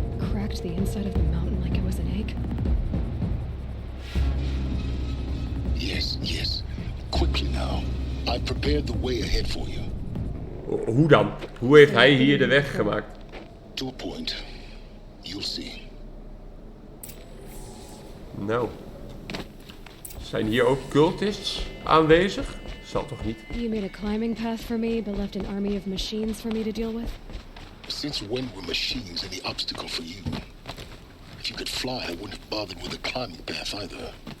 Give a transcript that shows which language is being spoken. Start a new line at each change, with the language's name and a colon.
English: Cracked the inside of the mountain like it was an egg. Yes, yes. Quickly now. I've prepared the way ahead for you.
Dutch: Hoe dan? Hoe heeft hij hier de weg gemaakt?
English: To a point. You'll see.
Dutch: Nou. Zijn hier ook cultists aanwezig? Zal toch niet?
English: You made a climbing path for me, but left an army of machines for me to deal with? Since when were machines any obstacle for you? If you could fly, I wouldn't have bothered with a climbing path either.